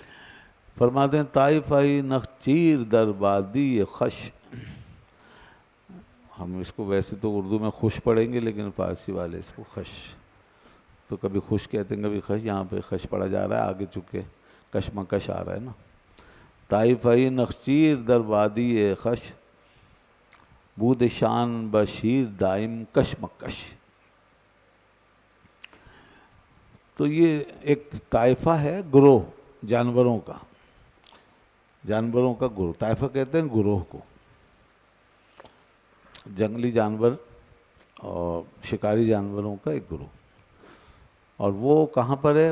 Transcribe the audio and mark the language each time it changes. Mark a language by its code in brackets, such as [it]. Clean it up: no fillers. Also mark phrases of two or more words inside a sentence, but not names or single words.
[ur] فرماتے ہیں [fa] طائفہ نخچیر در وادی خش، [ur] ہم اس کو ویسے تو اردو میں خوش پڑھیں گے، لیکن فارسی والے اس کو خش، تو کبھی خوش کہتے ہیں کبھی خش، یہاں پہ خش پڑھا جا رہا ہے، آگے چکے کشمکش آ رہا ہے نا۔ [fa] طائفہ نخچیر در وادی خش، بود شان بشیر دائم کشمکش۔ [ur] تو یہ ایک طائفہ ہے، گروہ جانوروں کا، جانوروں کا گروہ، طائفہ کہتے ہیں گروہ کو، جنگلی جانور اور شکاری جانوروں کا ایک گروہ، اور وہ کہاں پر ہے؟